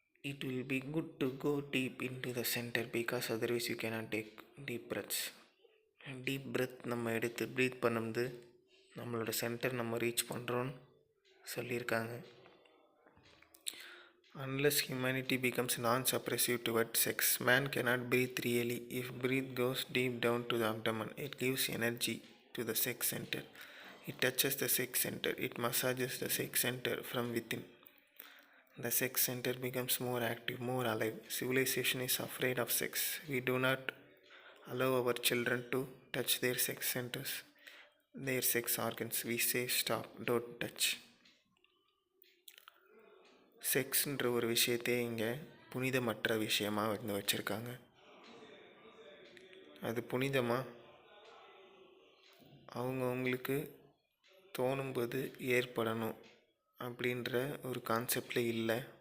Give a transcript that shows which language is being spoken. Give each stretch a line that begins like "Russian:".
English: It will be good to go deep into the center because otherwise you cannot take deep breaths.
Tamil: Deep breadth நம்ம எடுத்து breath பண்ணும்போது நம்மளோட centre நம்ம reach பண்ணுறோன்னு சொல்லியிருக்காங்க.
English: Unless humanity becomes non-suppressive towards sex, man cannot breathe really. If breath goes deep down to the abdomen, it gives energy to the sex center. It touches the sex center. It massages the sex center from within. The sex center becomes more active, more alive. Civilization is afraid of sex. We do not allow our children to touch their sex centers, their sex organs. We say stop, don't touch.
Tamil: செக்ஸ்ன்ற ஒரு விஷயத்தையே இங்கே புனிதமற்ற விஷயமாக வச்சுருக்காங்க. அது புனிதமாக அவங்களுக்கு தோணும்போது ஏற்படணும் அப்படின்ற ஒரு கான்செப்டில் இல்லை.